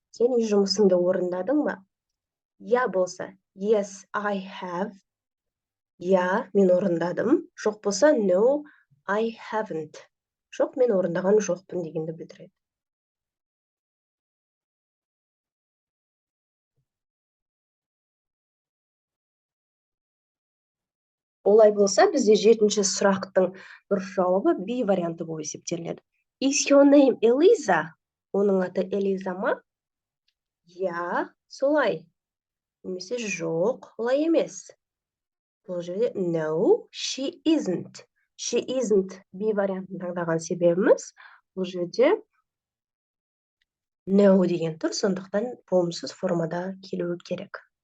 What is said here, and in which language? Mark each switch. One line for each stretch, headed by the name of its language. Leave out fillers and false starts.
Kazakh: Сен үй жұмысыңды орындадың ба? Я болса,
English: yes, I have.
Kazakh: Я, мен орындадым. Жоқ болса,
English: no, I haven't.
Kazakh: Жоқ, мен орындаған жоқпын дегенді білдіреді. Олай болса, бізде жетінші сұрақтың дұрыс жауабы B варианты болып есептелінеді.
English: Is your name Eliza?
Kazakh: Оның аты Элиза ма? Я, солай. Немесе жоқ, олай емес. Бұл жерде
English: no, she isn't.
Kazakh: She isn't B вариантын таңдаған себебіміз бұл жерде no деген тұр, сондықтан болымсыз формада келуі керек.